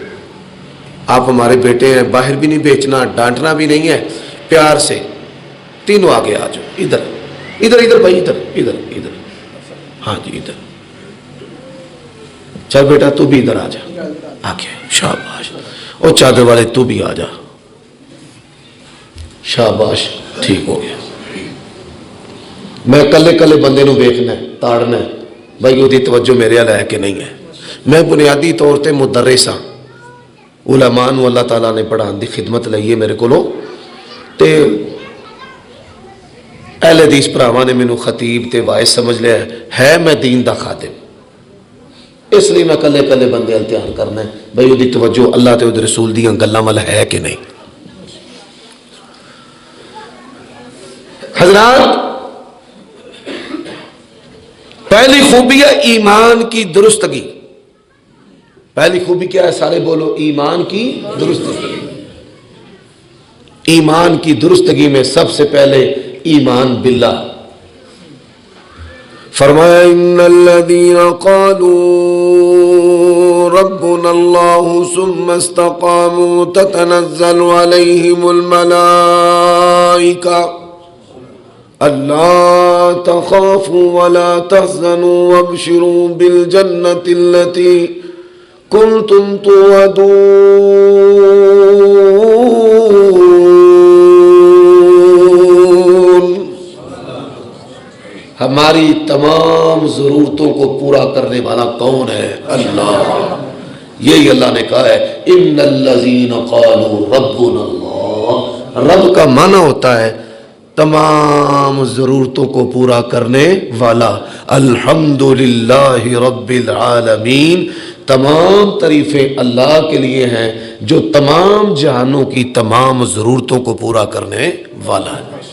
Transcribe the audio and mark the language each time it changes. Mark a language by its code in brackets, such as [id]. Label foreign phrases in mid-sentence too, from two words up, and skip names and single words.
[ur] آپ ہمارے بیٹے ہیں، باہر بھی نہیں بیچنا، ڈانٹنا بھی نہیں ہے، پیار سے تینوں آگے آ جاؤ، ادھر ادھر ادھر بھائی، ادھر ادھر ادھر، ہاں جی ادھر۔ چل بیٹا تو بھی ادھر آ جا، آگے، شاباش۔ اور چادر والے تو بھی آ جا، شاباش، ٹھیک ہو گیا۔ [pa] میں کلے کلے بندے نو ویکھنا ہے، تاڑنا ہے بھائی وہ دی توجہ میرے والے ہے کہ نہیں ہے۔ میں بنیادی طور تے مدرس ہاں، علماء نو اللہ تعالیٰ نے پڑھان دی خدمت لئی ہے میرے کولوں، تے اہل حدیث بھراواں نے مینوں خطیب تے واعظ سمجھ لیا ہے میں دین دا خادم، اس لیے میں کلے کلے بندے امتحان کرنا ہے بھائی وہ دی توجہ اللہ تے وہ رسول دیاں گلاں وال ہے کہ نہیں۔ [ur] حضرات، پہلی خوبی ہے ایمان کی درستگی۔ پہلی خوبی کیا ہے؟ سارے بولو، ایمان کی درستگی۔ ایمان کی درستگی میں سب سے پہلے ایمان باللہ۔ [ar] فرمایا ان الذین قالوا ربنا اللہ ثم استقاموا تتنزل علیہم الملائکہ الا تخافوا ولا تحزنوا وابشروا بالجنة التي كنتم توعدون۔ [ur] ہماری تمام ضرورتوں کو پورا کرنے والا کون ہے؟ اللہ۔ یہی اللہ نے کہا ہے [ar] ان الذین قالوا ربنا اللہ، [ur] رب کا معنی ہوتا ہے تمام ضرورتوں کو پورا کرنے والا، [ar] الحمدللہ رب العالمین، [ur] تمام تعریفیں اللہ کے لیے ہیں جو تمام جہانوں کی تمام ضرورتوں کو پورا کرنے والا ہے۔